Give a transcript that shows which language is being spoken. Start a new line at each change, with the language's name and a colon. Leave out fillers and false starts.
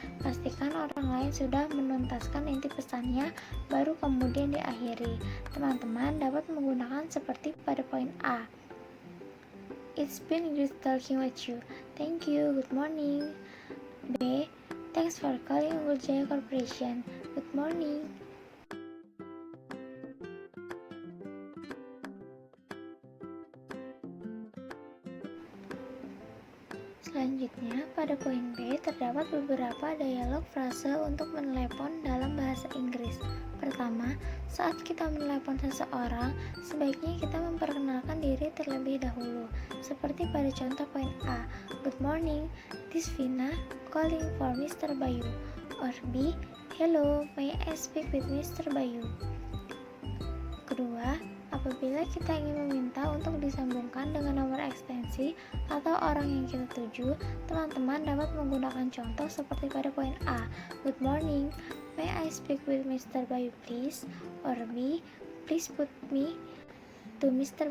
Indonesian: Pastikan orang lain sudah menuntaskan inti pesannya, baru kemudian diakhiri. Teman-teman dapat menggunakan seperti pada poin A.
English: It's been great talking with you. Thank you. Good morning. B, thanks for calling Unggul Jaya Corporation. Good morning.
Indonesian: Selanjutnya, pada poin B terdapat beberapa dialog frase untuk menelepon dalam bahasa Inggris. Pertama, saat kita menelepon seseorang, sebaiknya kita memperkenalkan diri terlebih dahulu. Seperti pada contoh poin A,
English: good morning, this Vina calling for Mr. Bayu. Or B, hello, may I speak with Mr. Bayu?
Indonesian: Kedua, apabila kita ingin meminta untuk disambungkan dengan nomor ekstensi atau orang yang kita tuju, teman-teman dapat menggunakan contoh seperti pada poin A,
English: good morning, may I speak with Mr. Bayu please? Or B, please put me to Mr.